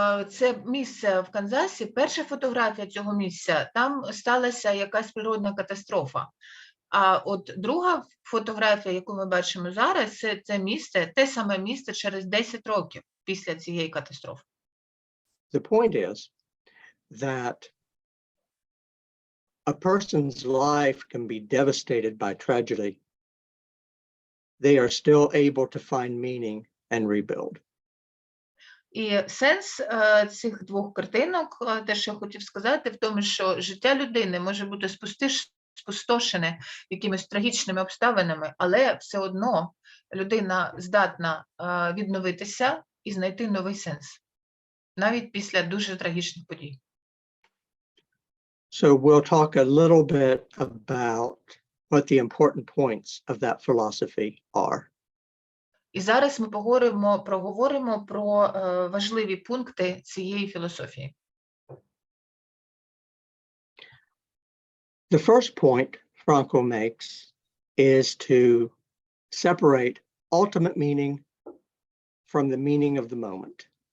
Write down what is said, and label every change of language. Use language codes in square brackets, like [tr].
[uk] Це місце в Канзасі, перша фотографія цього місця, там сталася якась природна катастрофа. А от друга фотографія, яку ми бачимо зараз, це місце, те саме місце через 10 років після цієї катастрофи. [en] The point is that a person's life can be devastated by tragedy. They are still able to find meaning and rebuild. [uk] І сенс цих двох картинок, те, що я хотів сказати, в тому, що життя людини може бути спустошене якимись трагічними обставинами, але все одно людина здатна відновитися і знайти новий сенс, навіть після дуже трагічних подій. [en] So we'll talk a little bit about what the important points of that philosophy are. [uk] І зараз ми проговоримо про важливі пункти цієї філософії. [en] The first point Frankl makes is to separate ultimate meaning from the meaning of the moment.